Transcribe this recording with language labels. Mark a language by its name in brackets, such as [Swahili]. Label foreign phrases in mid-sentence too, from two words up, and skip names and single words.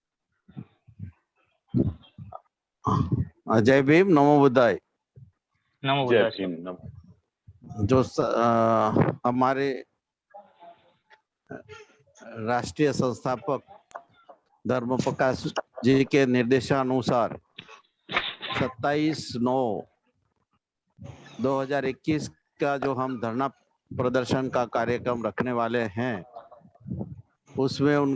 [Hindi] जय भीम, नमो बुद्धाय। नमो जय बुद्धाय। भीम। नमो। जो हमारे राष्ट्रीय संस्थापक धर्म प्रकाश जी के निर्देशानुसार 27/9/2021 का जो हम धरना प्रदर्शन का कार्यक्रम रखने वाले हैं, उसमें